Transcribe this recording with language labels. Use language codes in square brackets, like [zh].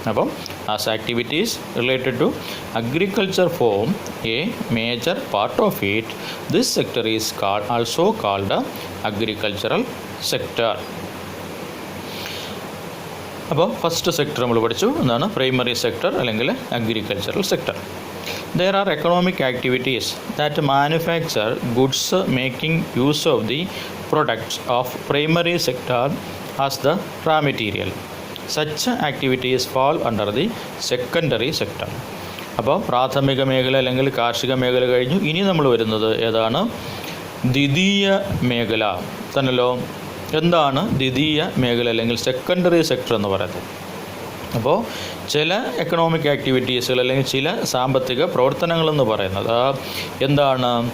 [en] അപ്പം as activities related to agriculture form a major part of it, this sector is also called agricultural sector. [ml] അപ്പോൾ first sector നമ്മൾ പഠിച്ചു, എന്താണ് primary sector അല്ലെങ്കിൽ agricultural sector. [en] There are economic activities that manufacture goods making use of the products of primary sector as the raw material. Such activities fall under the secondary sector. [ml] അപ്പോൾ പ്രാഥമിക മേഖല അല്ലെങ്കിൽ കാർഷിക മേഖല കഴിഞ്ഞു. ഇനി നമ്മൾ വരുന്നത് ഏതാണ്? ദ്വിതീയ മേഖല തന്നല്ലോ. എന്താണ് ദ്വിതീയ മേഖല അല്ലെങ്കിൽ സെക്കൻഡറി സെക്ടർ എന്ന് പറയുന്നത്? അപ്പോൾ ചില എക്കണോമിക് ആക്ടിവിറ്റീസുകൾ അല്ലെങ്കിൽ ചില സാമ്പത്തിക പ്രവർത്തനങ്ങളെന്ന് പറയുന്നത് എന്താണ്?